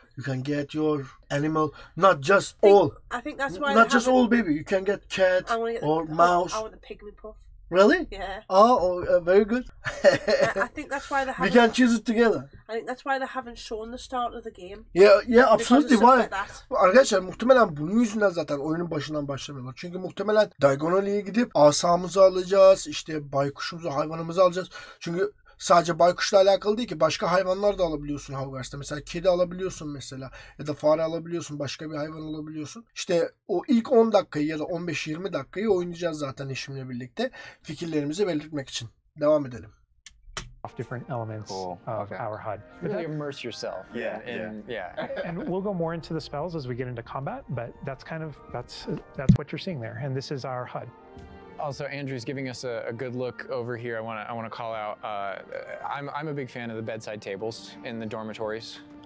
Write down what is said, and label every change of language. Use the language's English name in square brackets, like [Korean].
[English] You can get your animal, not just all. I think that's why. Not just all, baby. You can get cat or mouse. I want the pygmy puff. Really? Yeah. Oh, very good. I think that's why they haven't. We can choose it together. I think that's why they haven't shown the start of the game. Yeah, absolutely. Why? Like [Turkish] Arkadaşlar muhtemelen bunun yüzünden zaten oyunun başından başlamıyorlar. Çünkü muhtemelen Diagonal'e gidip asamızı alacağız, işte baykuşumuzu, hayvanımızı alacağız. Çünkü sadece baykuşla alakalı değil ki, başka hayvanlar da alabiliyorsun Hogwarts'ta. Mesela kedi alabiliyorsun mesela, ya da fare alabiliyorsun, başka bir hayvan alabiliyorsun. İşte o ilk 10 dakikayı ya da 15-20 dakikayı oynayacağız zaten eşimle birlikte, fikirlerimizi belirtmek için. Devam edelim. [English] Different elements of our HUD. Really immerse yourself. And we'll go more into the spells as we get into combat, but that's kind of that's what you're seeing there. And this is our HUD. Also, Andrew's giving us a good look over here. I want to call out. I'm a big fan of the bedside tables in the dormitories.